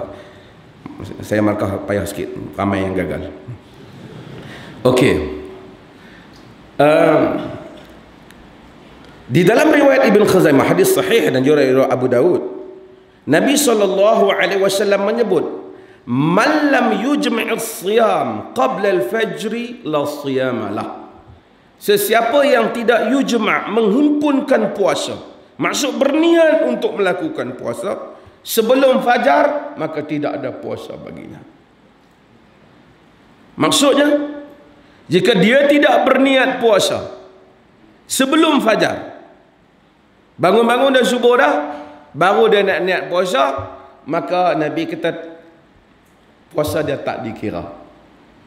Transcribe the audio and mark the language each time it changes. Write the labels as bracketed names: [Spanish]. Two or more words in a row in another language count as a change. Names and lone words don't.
[Malay] Saya markah payah sikit, ramai yang gagal. Okey. Di dalam riwayat Ibn Khuzaimah, hadis sahih dan juga riwayat Abu Daud, Nabi SAW menyebut, [Arabic] من لم يجمع الصيام قبل الفجر لا صيام له. [Malay] Sesiapa yang tidak yujma', menghimpunkan puasa, maksud berniat untuk melakukan puasa sebelum fajar, maka tidak ada puasa baginya. Maksudnya, jika dia tidak berniat puasa sebelum fajar, bangun-bangun dah subuh dah, baru dia nak niat puasa, maka Nabi kata puasa dia tak dikira.